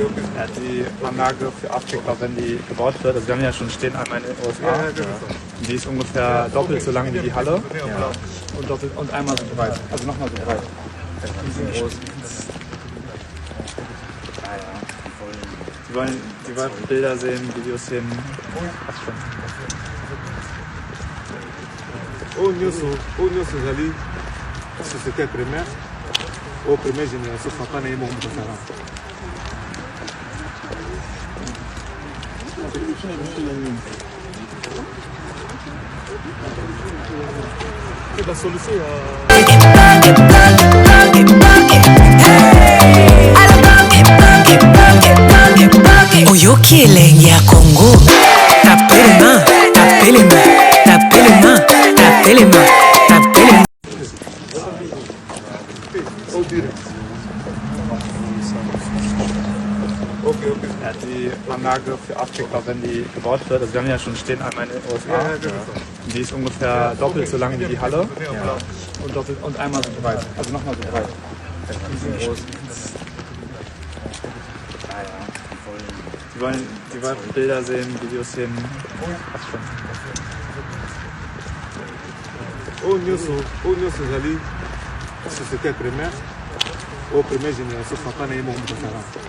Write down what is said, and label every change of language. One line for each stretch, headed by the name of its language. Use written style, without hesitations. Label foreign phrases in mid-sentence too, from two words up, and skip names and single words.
German: Ja, die Anlage für Afrika, wenn die gebaut wird, also wir haben ja schon stehen einmal in den USA, die ist ungefähr doppelt so lang wie die Halle und einmal so breit, also nochmal so breit. Riesengroß. Die wollen Bilder sehen, Videos sehen.
Lingala: Ou nyonso ezali
French: société primaire ou première génération
Lingala: papa na ye moko moto asala la solution Oyoki elenge ya Congo.
French: Tapez les mains, tapez les mains, tapez les mains, tapez les mains, tapez les mains. Okay.
German: Ja, die Anlage für Afrika, wenn die gebaut wird, also wir haben ja schon stehen einmal in den USA, die ist ungefähr doppelt so lang wie die Halle und einmal so breit, also nochmal so breit. Riesengroß. Die wollen Bilder sehen, Videos sehen.
Lingala: Ou nyonso ezali
French: société primaire ou première génération
Lingala: papa na ye moko moto asala